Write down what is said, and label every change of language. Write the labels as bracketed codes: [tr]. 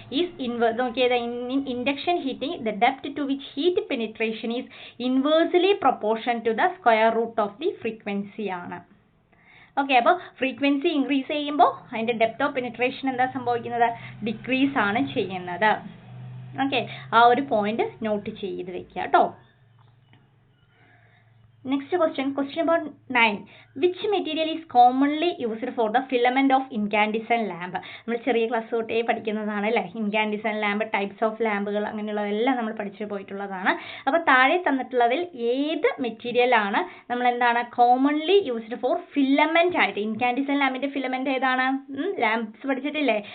[en] Is നോക്കിയത് induction heating the depth to which heat penetration is inversely proportion to the square root of the frequency ആണ്. [ml] Okay, അപ്പോൾ frequency increase ചെയ്യുമ്പോൾ അതിൻ്റെ depth of penetration എന്താ സംഭവിക്കുന്നത്? Decrease ആണ് ചെയ്യുന്നത്. ഓക്കെ, ആ ഒരു പോയിന്റ് നോട്ട് ചെയ്ത് വെക്കുക കേട്ടോ. [en] Next question number 9. Which material is commonly used for the filament of incandescent lamp? [ml] നമ്മൾ ചെറിയ ക്ലാസ് തൊട്ടേ പഠിക്കുന്നതാണ് അല്ലേ, ഇൻകാൻഡിസെന്റ് ലാമ്പ്, ടൈപ്സ് ഓഫ് ലാമ്പുകൾ, അങ്ങനെയുള്ളതെല്ലാം നമ്മൾ പഠിച്ചു പോയിട്ടുള്ളതാണ്. അപ്പോൾ താഴെ തന്നിട്ടുള്ളതിൽ ഏത് മെറ്റീരിയൽ ആണ് നമ്മൾ എന്താണ് കോമൺലി യൂസ്ഡ് ഫോർ ഫിലമെന്റ് ആയിട്ട്? ഇൻകാൻഡിസെന്റ് ലാമ്പിന്റെ ഫിലമെന്റ് ഏതാണ്? ലാംപ്സ് പഠിച്ചിട്ടില്ലേ?